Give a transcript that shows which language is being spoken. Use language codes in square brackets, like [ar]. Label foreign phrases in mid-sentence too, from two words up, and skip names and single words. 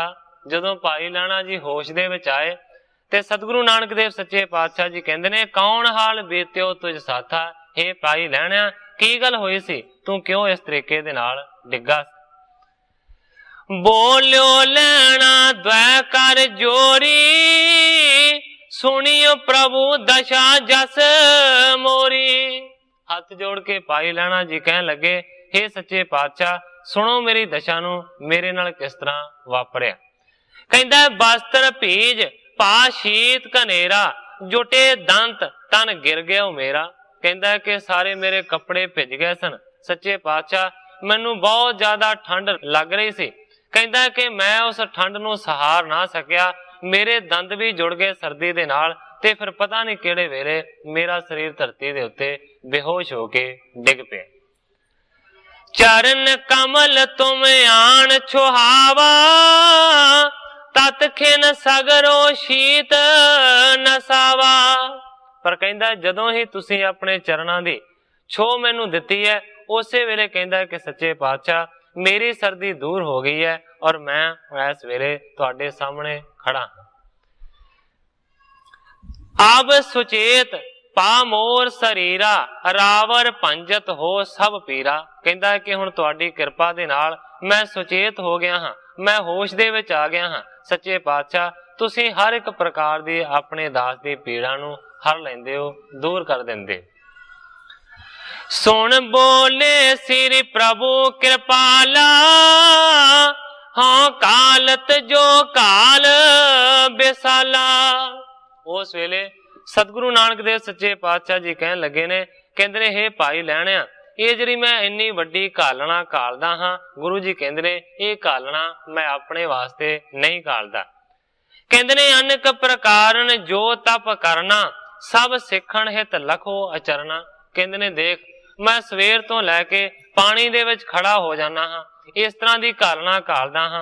[pa] ਜਦੋਂ ਭਾਈ ਲੈਣਾ ਜੀ ਹੋਸ਼ ਦੇ ਵਿਚ ਆਏ ਤੇ ਸਤਿਗੁਰੂ ਨਾਨਕ ਦੇਵ ਸੱਚੇ ਪਾਤਸ਼ਾਹ ਜੀ ਕਹਿੰਦੇ ਨੇ [bra] कौन हाल बीत्यो तुझ साथा। [pa] ਹੇ ਭਾਈ ਲੈਣਾ ਕੀ ਗੱਲ ਹੋਈ ਸੀ, ਤੂੰ ਕਿਉਂ ਇਸ ਤਰੀਕੇ ਦੇ ਨਾਲ ਡਿੱਗਾ। [bra] बोलियो लैना द्वै कर जोरी सुनियो प्रभु दशा जस मोरी। [pa] ਹੱਥ ਜੋੜ ਕੇ ਭਾਈ ਲੈਣਾ ਜੀ ਕਹਿਣ ਲੱਗੇ ਹੇ ਸੱਚੇ ਪਾਤਸ਼ਾਹ ਸੁਣੋ ਮੇਰੀ ਦਸ਼ਾ ਨੂੰ ਮੇਰੇ ਨਾਲ ਕਿਸ ਤਰ੍ਹਾਂ ਵਾਪਰਿਆ। [bra] कहंदा वस्त्र भीज पा शीत कनेरा जुटे दंत तन गिर गया मेरा। [pa] ਕਹਿੰਦਾ ਕਿ ਸਾਰੇ ਮੇਰੇ ਕੱਪੜੇ ਭਿੱਜ ਗਏ ਸਨ ਸੱਚੇ ਪਾਤਸ਼ਾਹ ਮੈਨੂੰ ਬਹੁਤ ਜ਼ਿਆਦਾ ਠੰਡ ਲੱਗ ਰਹੀ ਸੀ। ਕਹਿੰਦਾ ਕਿ ਮੈਂ ਉਸ ਠੰਡ ਨੂੰ ਸਹਾਰ ਨਾ ਸਕਿਆ, ਮੇਰੇ ਦੰਦ ਭੀ ਜੁੜ ਗਏ ਸਰਦੀ ਦੇ ਨਾਲ ਤੇ ਫਿਰ ਪਤਾ ਨਹੀਂ ਕਿਹੜੇ ਵੇਲੇ ਮੇਰਾ ਸ਼ਰੀਰ ਧਰਤੀ ਦੇ ਉੱਤੇ ਬੇਹੋਸ਼ ਹੋਕੇ ਡਿੱਗ ਪਿਆ। [bra] चरण कमल तुम आन छुहावा तत खिन सगरो शीत नसावा। [pa] ਪਰ ਕਹਿੰਦਾ ਜਦੋਂ ਹੀ ਤੁਸੀਂ ਅਪਣੇ ਚਰਣਾਂ ਦੀ ਛੋ ਮੈਨੂੰ ਦਿੱਤੀ ਹੈ ਉਸੇ ਵੇਲੇ ਕਹਿੰਦਾ ਕਿ ਸੱਚੇ ਪਾਤਸ਼ਾਹ ਮੇਰੀ ਸਰਦੀ ਦੂਰ ਹੋ ਗਈ ਹੈ ਔਰ ਮੈਂ ਇਸ ਵੇਲੇ ਤੁਹਾਡੇ ਸਾਹਮਣੇ ਖੜ੍ਹਾ ਹਾਂ। [bra] अब सुचेत पा मोर शरीरा रावर पंजत हो सब पीरा। [pa] ਕਹਿੰਦਾ ਕਿ ਹੁਣ ਤੁਹਾਡੀ ਕਿਰਪਾ ਦੇ ਨਾਲ ਮੈਂ ਸੁਚੇਤ ਹੋ ਗਿਆ ਹਾਂ, ਮੈਂ ਹੋਸ਼ ਦੇ ਵਿਚ ਆ ਗਿਆ ਹਾਂ, मैं होश दे विच आ गया हां। ਸੱਚੇ ਪਾਤਸ਼ਾਹ ਤੁਸੀਂ ਹਰ ਇਕ ਪ੍ਰਕਾਰ ਦੀ ਅਪਣੇ ਦਾਸ ਦੀ ਪੀੜਾ ਨੂੰ ਹਰ ਲੈਂਦੇ ਹੋ, ਦੂਰ ਕਰ ਦਿੰਦੇ। [bra] सुन बोले श्री प्रभु कृपाला हाँ कालत जो काल बेसाला। [pa] ਉਸ ਵੇਲੇ ਸਤਿਗੁਰੂ ਨਾਨਕ ਦੇਵ ਸੱਚੇ ਪਾਤਸ਼ਾਹ ਜੀ ਕਹਿਣ ਲੱਗੇ ਨੇ, ਕਹਿਤੇ ਨੇ ਹੇ ਭਾਈ ਲੈਣਿਆ, ਯੇ ਜੀ ਮੈਂ ਇੰਨੀ ਵੱਡੀ ਘਾਲਣਾ ਘਾਲਦਾ ਹਾਂ, ਗੁਰੂ ਜੀ ਕਹਿਤੇ ਨੇ ਯੇ ਘਾਲਣਾ ਮੈਂ ਅਪਣੇ ਵਾਸਤੇ ਨਹੀਂ ਘਾਲਦਾ। ਕਹਿਤੇ ਨੇ [bra] अनेक प्रकारन जो तप करना, सब सिखण हित लखो अचरना। [pa] ਕਹਿਤੇ ਨੇ ਦੇਖ ਮੈਂ ਸਵੇਰ ਤੋਂ ਲੈਕੇ ਪਾਣੀ ਦੇ ਵਿਚ ਖੜ੍ਹਾ ਹੋ ਜਾਣਾ ਹਾਂ, ਇਸ ਤਰ੍ਹਾਂ ਕੀ ਘਾਲਣਾ ਘਾਲਦਾ ਹਾਂ।